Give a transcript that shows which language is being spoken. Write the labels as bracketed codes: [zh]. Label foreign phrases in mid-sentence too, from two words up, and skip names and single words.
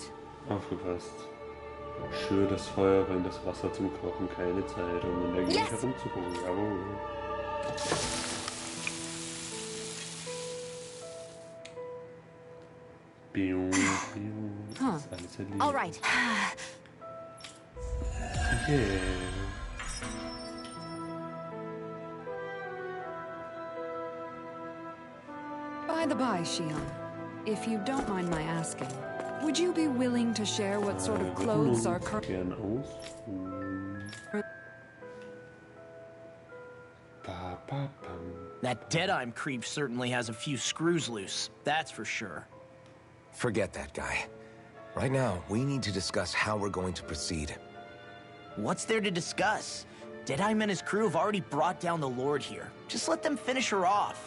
[de] Aufgepasst. Schür das Feuer rein, das Wasser zum Kochen, keine Zeit, um in der Gegend herumzugucken. Jawohl. Bium, bium. Das ist alles erledigt. [en] All right. Yeah. By the by, Shion, if you don't mind my asking, would you be willing to share what sort of clothes are [de] Gern aus. Ba, ba, bam. [en] That Deadeye creep certainly has a few screws loose, that's for sure. Forget that guy. Right now, we need to discuss how we're going to proceed. What's there to discuss? Deadeye and his crew have already brought down the Lord here. Just let them finish her off.